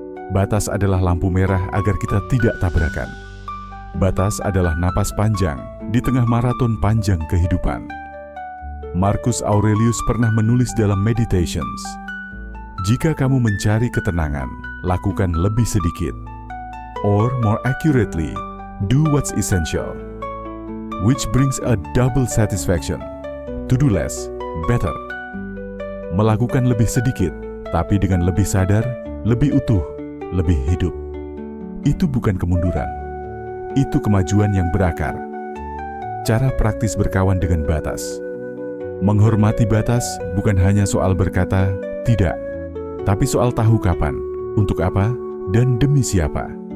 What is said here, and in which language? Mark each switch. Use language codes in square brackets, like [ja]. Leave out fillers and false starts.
[id] Batas adalah lampu merah agar kita tidak tabrakan. Batas adalah napas panjang di tengah maraton panjang kehidupan. Marcus Aurelius pernah menulis dalam Meditations, "Jika kamu mencari ketenangan, lakukan lebih sedikit. [en] Or more accurately, do what's essential. Which brings a double satisfaction. To do less, better." [id] Melakukan lebih sedikit, tapi dengan lebih sadar, lebih utuh, lebih hidup. Itu bukan kemunduran. Itu kemajuan yang berakar. Cara praktis berkawan dengan batas. Menghormati batas bukan hanya soal berkata tidak, tapi soal tahu kapan, untuk apa, dan demi siapa.